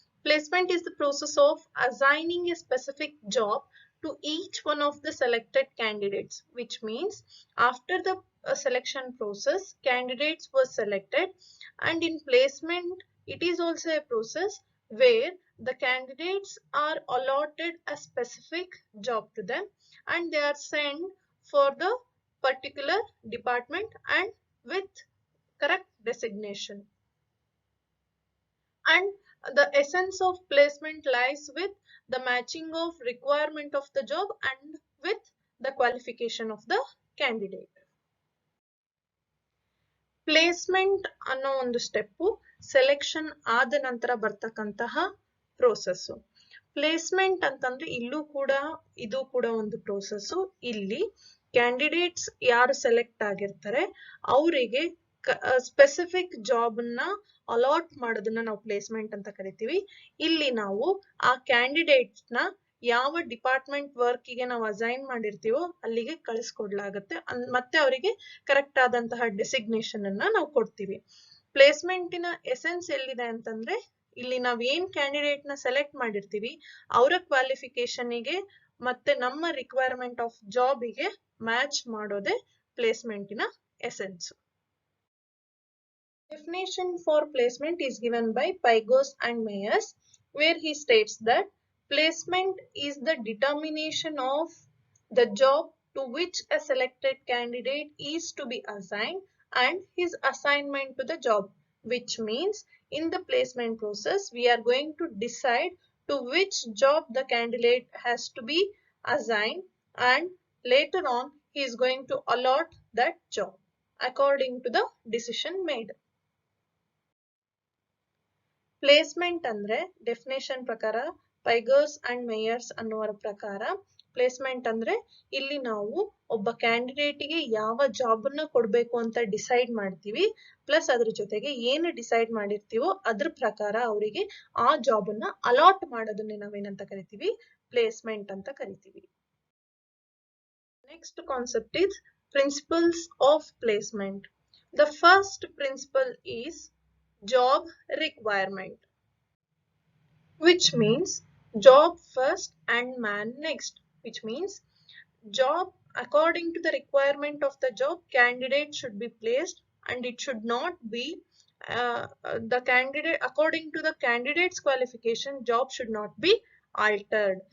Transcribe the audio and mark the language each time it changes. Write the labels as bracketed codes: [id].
[en] Placement is the process of assigning a specific job to each one of the selected candidates, which means after the selection process, candidates were selected, and in placement, it is also a process where the candidates are allotted a specific job to them and they are sent for the particular department and with correct designation. And the essence of placement lies with the matching of requirement of the job and with the qualification of the candidate. [kn] Placement ಅನ್ನೋ ಒಂದು step selection ಆದ ನಂತರ ಬರ್ತಕ್ಕಂತಹ process. Placement ಅಂತಂದ್ರೆ ಇಲ್ಲೂ ಕೂಡ ಇದು ಕೂಡ ಒಂದು ಪ್ರೋಸೆಸ್. ಇಲ್ಲಿ ಕ್ಯಾಂಡಿಡೇಟ್ಸ್ ಯಾರು ಸೆಲೆಕ್ಟ್ ಆಗಿರ್ತಾರೆ ಅವರಿಗೆ ಸ್ಪೆಸಿಫಿಕ್ ಜಾಬ್ ನ ಅಲಾಟ್ ಮಾಡೋದನ್ನ ನಾವು ಪ್ಲೇಸ್ಮೆಂಟ್ ಅಂತ ಕರಿತೀವಿ. ಇಲ್ಲಿ ನಾವು ಆ ಕ್ಯಾಂಡಿಡೇಟ್ಸ್ ನ ಯಾವ ಡಿಪಾರ್ಟ್ಮೆಂಟ್ ವರ್ಕ್ ಗೆ ನಾವು ಅಸೈನ್ ಮಾಡಿರ್ತೀವೋ ಅಲ್ಲಿಗೆ ಕಳಿಸ್ಕೊಡ್ಲಾಗುತ್ತೆ. ಮತ್ತೆ ಅವರಿಗೆ ಕರೆಕ್ಟ್ ಆದಂತಹ ಡೆಸಿಗ್ನೇಷನ್ ಅನ್ನ ನಾವು ಕೊಡ್ತೀವಿ. ಪ್ಲೇಸ್ಮೆಂಟಿನ ಎಸೆನ್ಸ್ ಎಲ್ಲಿದೆ ಅಂತಂದ್ರೆ ಇಲ್ಲಿ ನಾವ್ ಏನ್ ಕ್ಯಾಂಡಿಡೇಟ್ ನ ಸೆಲೆಕ್ಟ್ ಮಾಡಿರ್ತೀವಿ ಅವರ ಕ್ವಾಲಿಫಿಕೇಶನ್ಗೆ ಮತ್ತೆ ನಮ್ಮ ರಿಕ್ವೈರ್ಮೆಂಟ್ ಆಫ್ ಜಾಬ್ಗೆ ಮ್ಯಾಚ್ ಮಾಡೋದೇ ಪ್ಲೇಸ್ಮೆಂಟಿನ essence. [en] Definition for placement is given by Pygos and Meyers, where he states that placement is the determination of the job to which a selected candidate is to be assigned and his assignment to the job, which means in the placement process we are going to decide to which job the candidate has to be assigned and later on he is going to allot that job according to the decision made. [kn] Placement ಅಂದ್ರೆ definition ಪ್ರಕಾರ ಪೈಗರ್ಸ್ and mayors ಅನ್ನುವರ ಪ್ರಕಾರ placement ಅಂದ್ರೆ ಇಲ್ಲಿ ನಾವು ಒಬ್ಬ ಕ್ಯಾಂಡಿಡೇಟ್ಗೆ ಯಾವ job ಅನ್ನ ಕೊಡ್ಬೇಕು ಅಂತ ಡಿಸೈಡ್ ಮಾಡ್ತೀವಿ, ಪ್ಲಸ್ ಅದ್ರ ಜೊತೆಗೆ ಏನು ಡಿಸೈಡ್ ಮಾಡಿರ್ತೀವೋ ಅದ್ರ ಪ್ರಕಾರ ಅವರಿಗೆ ಆ ಜಾಬ್ ಅನ್ನ ಅಲಾಟ್ ಮಾಡೋದನ್ನೇ ನಾವೇನಂತ ಕರಿತೀವಿ, ಪ್ಲೇಸ್ಮೆಂಟ್ ಅಂತ ಕರಿತೀವಿ. [en] Next concept is principles of placement. The first principle is job requirement, which means job first and man next, which means job according to the requirement of the job candidate should be placed and it should not be the candidate according to the candidate's qualification job should not be altered.